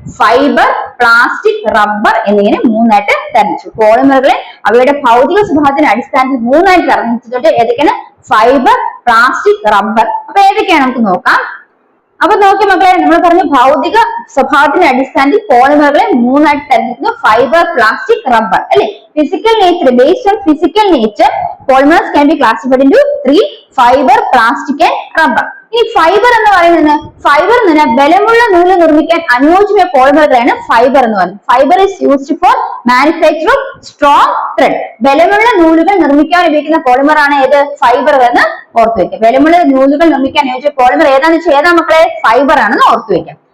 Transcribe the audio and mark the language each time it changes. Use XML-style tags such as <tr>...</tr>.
<ml>Fibre, plastic, rubber എന്നിങ്ങനെ മൂന്നായിട്ട് തരംതിരിച്ചു. പോളിമറുകളെ അവയുടെ ഭൗതിക സ്വഭാവത്തിന്റെ അടിസ്ഥാനത്തിൽ മൂന്നായിട്ട് തരംതിരിച്ചിട്ടുണ്ട്. ഏതൊക്കെയാണ്? Fibre, plastic, rubber. അപ്പൊ ഏതൊക്കെയാണ് നമുക്ക് നോക്കാം. അപ്പൊ നോക്കി മക്കളെ, നമ്മൾ പറഞ്ഞു ഭൗതിക സ്വഭാവത്തിന്റെ അടിസ്ഥാനത്തിൽ പോളിമറുകളെ മൂന്നായിട്ട് തരംതിരിക്കുന്നു. ഫൈബർ, പ്ലാസ്റ്റിക്, റബ്ബർ അല്ലെ.</ml> <en>Physical nature, based on physical nature polymers can be classified into 3: fiber, plastic and rubber.</en> <ml>ഈ ഫൈബർ എന്ന് പറയുന്നത് ഫൈബർ എന്ന് പറഞ്ഞാൽ ബലമുള്ള നൂല് നിർമ്മിക്കാൻ അനുയോജ്യമായ പോളിമറുകളാണ് ഫൈബർ എന്ന് പറയുന്നത്.</ml> <en>Fibre is used for manufacture of strong thread.</en> <ml>ബലമുള്ള നൂലുകൾ നിർമ്മിക്കാൻ ഉപയോഗിക്കുന്ന പോളിമർ ആണ് ഏത്? ഫൈബർ എന്ന് ഓർത്തു വെക്കുക. ബലമുള്ള നൂലുകൾ നിർമ്മിക്കാൻ അനുയോജ്യ പോളിമർ ഏതാണെന്ന് വെച്ചാൽ ഏതാ മക്കളെ? ഫൈബർ ആണെന്ന് ഓർത്തു വെക്കാം.</ml>